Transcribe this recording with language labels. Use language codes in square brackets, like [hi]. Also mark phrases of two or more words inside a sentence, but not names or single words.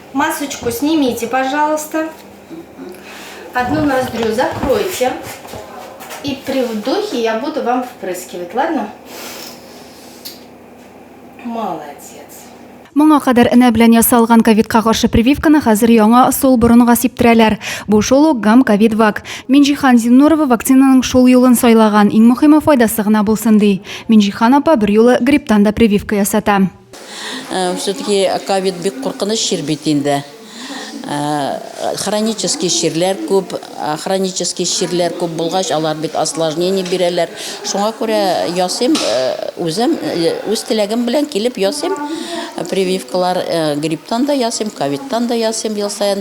[ru] Масочку снимите, пожалуйста. Одну ноздрю закройте. И при вдохе я буду вам впрыскивать, ладно? Молодец. [tt] Моңа кадәр энә белән ясалган ковидка каршы прививканы хәзер яңа ысул борынга сиптерәләр. Бу шул гам ковид-вак. Минҗихан Зиннурова вакцинаның шул юлын сайлаган. Иң мөһиме файдасы гына булсын ди. Минҗихан апа бер юлы грипптан да прививка ясата. Все-таки ковид бик куркыныч чир бит инде. Хронический чирләр күп, булгач, алар бит осложнение бирәләр. Шуңа күрә ясыйм, үзем үз теләгем белән килеп ясыйм. Прививкалар грипптан да ясыйм, ковидтан да ясыйм ел саен.